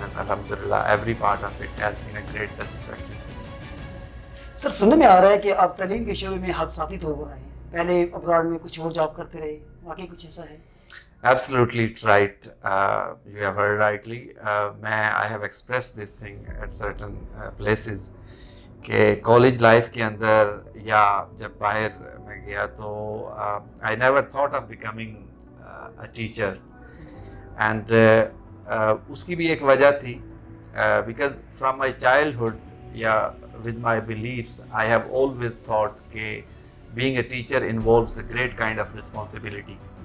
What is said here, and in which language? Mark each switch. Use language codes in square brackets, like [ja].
[en] And Alhamdulillah, every part of it has been a great satisfaction. [ur] سر سننے میں آ رہا ہے کہ آپ تعلیم کے شعبے میں حادثاتی طور پر آئے ہیں، پہلے ابراڈ میں کچھ اور جاب کرتے رہے، واقعی کچھ ایسا ہے؟ [en] Absolutely right. You have heard rightly. I have expressed this thing at certain places [ur] کہ کالج لائف کے اندر یا جب باہر میں گیا تو [en] I never thought of becoming a teacher. And [ur] اس کی بھی ایک وجہ تھی [en] because from my childhood with my beliefs I have always thought کہ being a teacher involves a great kind of responsibility.